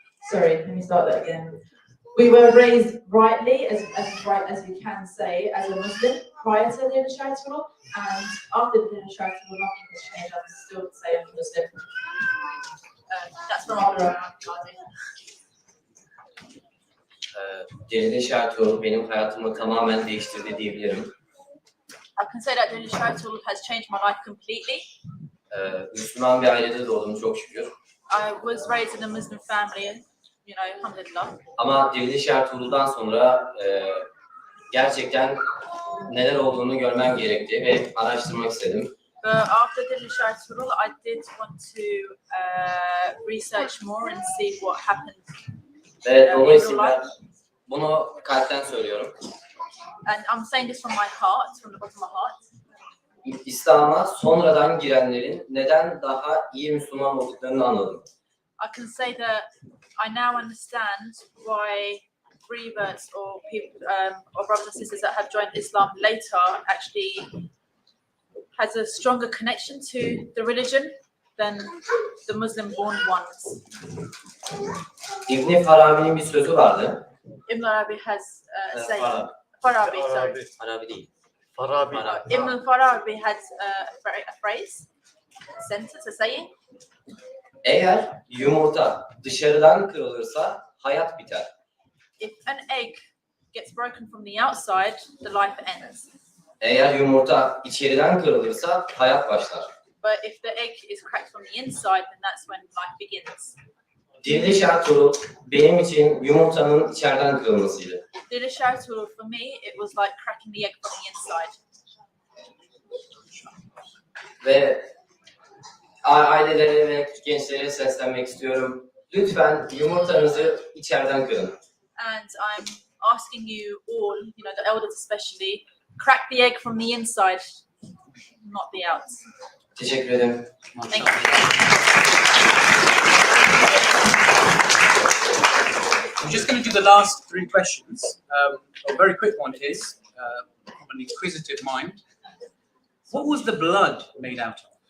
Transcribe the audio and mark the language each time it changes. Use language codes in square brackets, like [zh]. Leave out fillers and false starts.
[en] Sorry, let me start that again. We were raised rightly, as right as we can say, as a Muslim prior to Diriliş Ertuğrul, and after Diriliş Ertuğrul, nothing has changed. I'm still the same Muslim. That's from Abdur Rahman and Osman. [tr] Diriliş Ertuğrul benim hayatımı tamamen değiştirdi diyebilirim. [en] I can say that Diriliş Ertuğrul has changed my life completely. [tr] Müslüman bir ailede doğdum çok şükür. [en] I was raised in a Muslim family, alhamdulillah. [tr] Ama Diriliş Ertuğrul'dan sonra gerçekten neler olduğunu görmem gerekti ve araştırmak istedim. [en] But after Diriliş Ertuğrul, I did want to research more and see what happened. [tr] Ve dolayısıyla bunu kalpten söylüyorum. [en] And I'm saying this from my heart, from the bottom of my heart. [tr] İslam'a sonradan girenlerin neden daha iyi Müslüman olduklarını anladım. [en] I can say that I now understand why reverts or people or brothers and sisters that have joined Islam later actually has a stronger connection to the religion than the Muslim-born ones. [tr] İbn Farabi'nin bir sözü vardı. [en] Ibn Arabi has saying. Farabi, sorry. [tr] Farabi değil. Farabi. [en] Ibn Farabi has a phrase, a sentence, a saying. [tr] Eğer yumurta dışarıdan kırılırsa hayat biter. [en] If an egg gets broken from the outside, the life ends. [tr] Eğer yumurta içeriden kırılırsa hayat başlar. [en] But if the egg is cracked from the inside, then that's when life begins. [tr] Diriliş Ertuğrul benim için yumurtanın içeriden kırılmasıydı. [en] Diriliş Ertuğrul, for me, it was like cracking the egg from the inside. [tr] Ve ailelere ve gençlere seslenmek istiyorum. Lütfen yumurtanızı içeriden kırın. [en] And I'm asking you all, the elders especially, crack the egg from the inside, not the outs. [tr] Teşekkür ederim. [en] Thank you. I'm just going to do the last three questions. A very quick one is, from an inquisitive mind, what was the blood made out of?